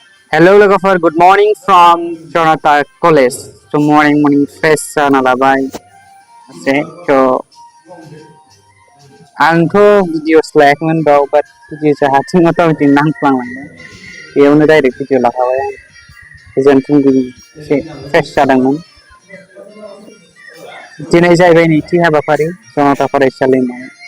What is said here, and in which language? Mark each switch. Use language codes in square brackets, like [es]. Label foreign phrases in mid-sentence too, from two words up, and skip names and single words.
[en] Hello लोगोफोर good morning from Jonathan College. [brx] So [en] morning fresh [brx] जाना लाबाय एसे आंथ' भिडिअस लायाखैमोन बाव [en] but videos [brx] हारसिं अट'मेटिक नांफ्लांलांबाय बेयावनो [en] direct video [brx] लाखाबाय आं गोजोन फुंबिलि एसे फ्रेस जादोंमोन दिनै जाहैबाय नैथि हाबाफारि जनता फरायसालिमायाव